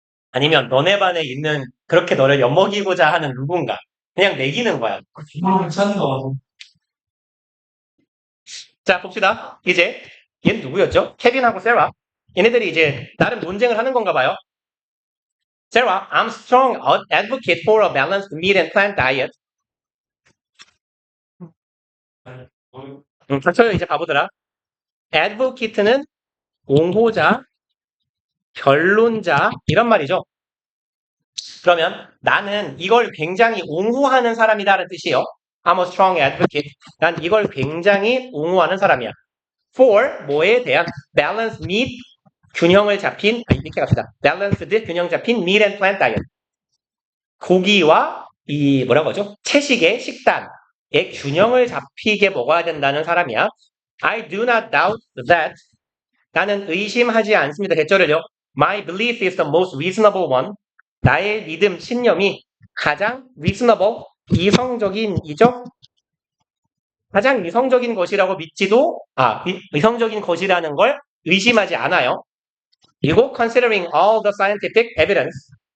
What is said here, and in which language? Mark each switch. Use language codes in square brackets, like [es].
[ko] 아니면 너네 반에 있는 그렇게 너를 엿먹이고자 하는 누군가. 그냥 매기는 거야. 찾는 거. 자, 봅시다. 이제 얘는 누구였죠? 케빈하고 세라. 얘네들이 이제 나름 논쟁을 하는 건가 봐요. [en] Sarah, I'm strong advocate for a balanced meat and plant diet. [ko] 닥쳐요, 이제 바보들아. advocate는 옹호자, 변론자 이런 말이죠. 그러면 나는 이걸 굉장히 옹호하는 사람이다라는 뜻이에요. [en] I'm a strong advocate. [ko] 난 이걸 굉장히 옹호하는 사람이야. [en] For [ko] 뭐에 대한 [en] balanced meat [ko] 균형을 잡힌 이렇게 갑시다. [en] balanced [ko] 균형 잡힌 [en] meat and plant diet. [ko] 고기와 이 뭐라고 하죠? 채식의 식단의 균형을 잡히게 먹어야 된다는 사람이야. [en] I do not doubt that. [ko] 나는 의심하지 않습니다. 대절을요. [en] My belief is the most reasonable one. [ko] 나의 믿음, 신념이 가장 reasonable, 이성적인이죠? 가장 이성적인 것이라고 믿지도, 이성적인 것이라는 걸 의심하지 않아요. 그리고 [en] considering all the scientific evidence.